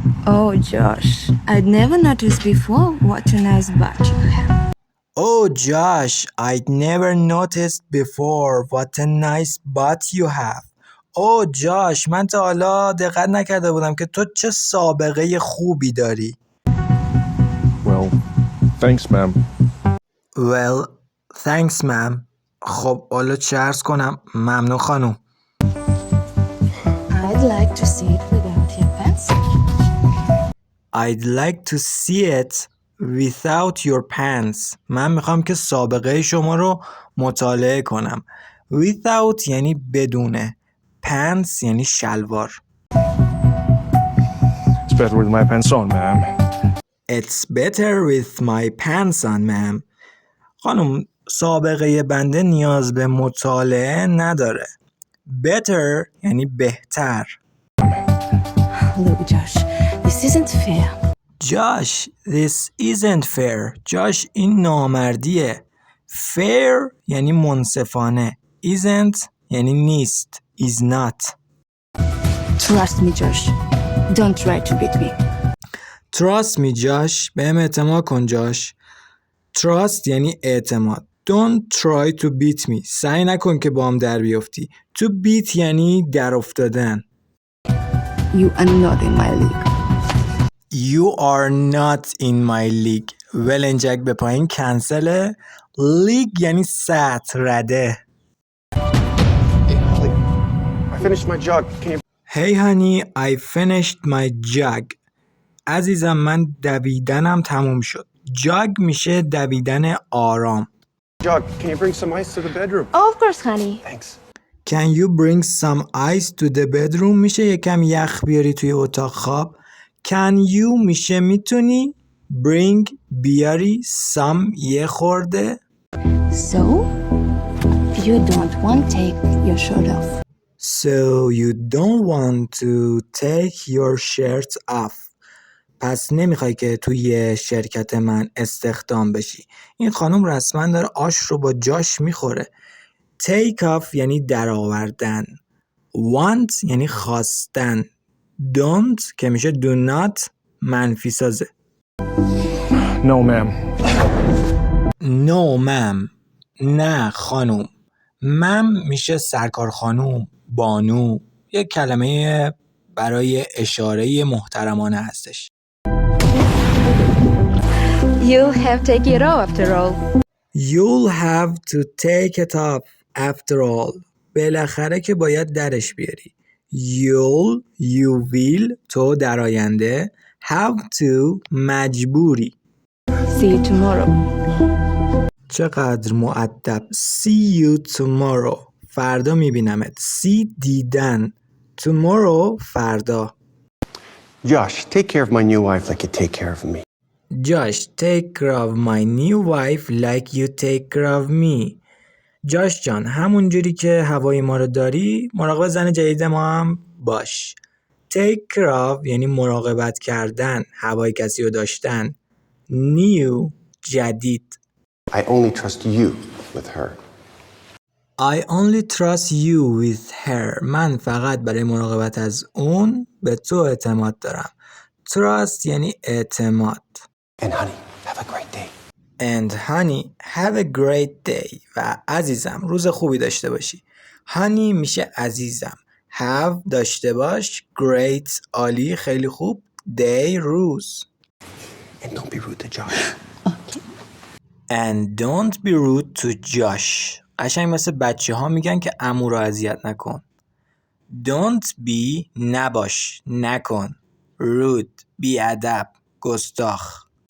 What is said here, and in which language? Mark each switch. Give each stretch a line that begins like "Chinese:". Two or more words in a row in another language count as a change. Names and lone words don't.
English: Oh, Josh, I'd never noticed before what a nice butt you have. Oh Josh, I'd never noticed before what a nice butt you have.
Persian: Oh Josh, من تا حالا دقت نکرده بودم که تو چه سابقه خوبی داری.
English: Well, thanks, ma'am. Well, thanks ma'am.
Persian: خب حالا چه عرض کنم؟ ممنون خانم.
English: I'd like to see it without your pants. I'd like to see it without your pants.
Persian: من میخوام که سابقه شما رو مطالعه کنم. Without یعنی بدونه. Pants یعنی شلوار.
English: It's better with my pants on, ma'am. It's better with my pants on, ma'am.
Persian: خانم سابقه بنده نیاز به مطالعه نداره. Better یعنی بهتر.
English: Look, Josh, this isn't fair. Josh, this isn't fair.
Persian: Josh این نامردیه. Fair یعنی منصفانه. Isn't یعنی نیست.
English: Is not. Trust me, Josh. Don't try to beat me. Trust me,
Persian: Josh. بهم اعتماد کن جاش. Trust یعنی اعتماد.
English: Don't try to beat me.
Persian: سعی نکن که با هم در بیافتی.
English: To beat
Persian: یعنی در افتادن.
English: You are not in my league. You are not in my league.
Persian: ولنجک به پایین کنسله. لیگ یعنی سطح رده.
English: I finished my jug. Can you... Hey honey, I finished my jug.
Persian: عزیزم من دویدنم تموم شد. جاگ میشه دویدن آرام.
English: Jug, can you bring some ice to the bedroom? Oh, of course, honey. Thanks. Can you bring some ice to the bedroom?
Persian: میشه یکم یخ بیاری توی اتاق خواب.
English: Can you
Persian: میشه میتونی. Bring بیاری. Some یه خورده.
English: So, you don't want to take your shirt off. So you don't want to take your shirt off.
Persian: پس نمیخوای که توی شرکت من استخدام بشی. این خانم رسما داره آش رو با جاش میخوره.
English: Take off
Persian: یعنی در آوردن. Want یعنی خواستن. Don't که میشه
English: do not
Persian: منفی سازه.
English: No, ma'am. No ma'am.
Persian: نه خانم. مم میشه سرکار خانم، بانو. یک کلمه برای اشاره محترمانه هستش.
English: You'll have to take it off after all. You'll have to take it off after all.
Persian: بالاخره که باید درش بیاری.
English: You will
Persian: تو در آینده.
English: Have to مجبوری. See you tomorrow.
Persian: چقدر مؤدب.
English: See you tomorrow.
Persian: فردا میبینمت. See دیدن. Tomorrow فردا.
English: Josh, take care of my new wife like you take care of me. Josh, take care of my new wife like you take care of me.
Persian: جاش جان همون جوری که هوای ما رو داری مراقب زن جدید ما هم باش.
English: Take care of
Persian: یعنی مراقبت کردن، هوای کسی رو داشتن. New جدید.
English: I only trust you with her. I only trust you with her.
Persian: من فقط برای مراقبت از اون به تو اعتماد دارم. Trust یعنی اعتماد.
English: And honey, have a great day. And honey, have a great day.
Persian: و عزیزم روز خوبی داشته باشی. Honey میشه عزیزم. Have داشته باش. Great عالی خیلی خوب. Day روز.
English: And don't be rude to Josh. And don't be rude to Josh.
Persian: قشنگ مثل بچه ها میگن که عمو رو اذیت نکن.
English: Don't be
Persian: نباش نکن. Rude بیادب گستاخ.